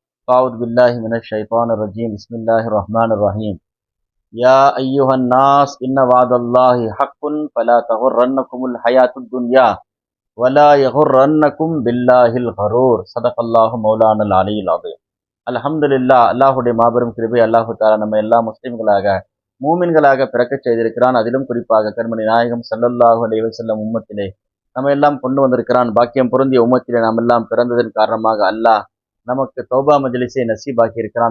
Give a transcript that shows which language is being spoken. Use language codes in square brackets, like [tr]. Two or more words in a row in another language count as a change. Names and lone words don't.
[ar] أعوذ بالله من الشيطان الرجيم بسم الله الرحمن الرحيم يا أيها الناس إن وعد الله حق فلا تغرنكم الحياة الدنيا ولا يغرنكم بالله الغرور صدق الله مولانا العلي العظيم அல்ஹம்துலில்லாஹ். [ta] அல்லாஹுடைய மாபெரும் கிருபை [ar] الله تعالى [ta] நம்ம எல்லா முஸ்லிம்களாக மூமின்களாக பிறக்கச் செய்திருக்கிறான். அதிலும் குறிப்பாக கண்மணி நாயகம் [ar] صلى الله عليه وسلم [ta] உம்மத்திலே நம்ம எல்லாம் கொண்டு வந்திருக்கிறான். பாக்கியம் பொருந்திய உம்மத்திலே நாம் எல்லாம் பிறந்ததன் காரணமாக அல்லாஹ் நமக்கு தௌபா மஜ்லிஸை நசீபாக்கி இருக்கிறான்.